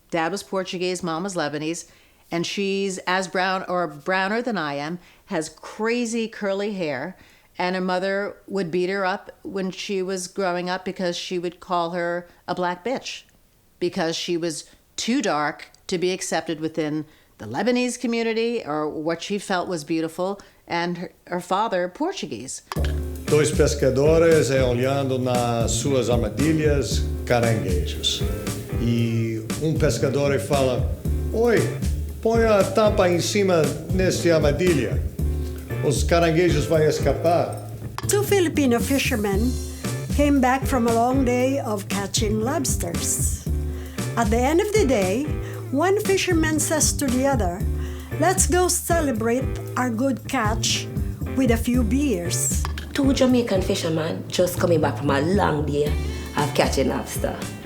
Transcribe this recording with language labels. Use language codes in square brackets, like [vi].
[en] Dad was Portuguese, mom was Lebanese, and she's as brown or browner than I am, has crazy curly hair, and her mother would beat her up when she was growing up because she would call her a black bitch because she was too dark to be accepted within the Lebanese community or what she felt was beautiful, and her father Portuguese. [pt] Dois pescadores olhando nas suas armadilhas caranguejos. E pescador fala, oi, põe a tampa em cima nesta armadilha. Os caranguejos vão escapar. [en] Two Filipino fishermen came back from a long day of catching lobsters. At the end of the day, one fisherman says to the other, let's go celebrate our good catch with a few beers. Two Jamaican fishermen just coming back from a long day of catching lobster.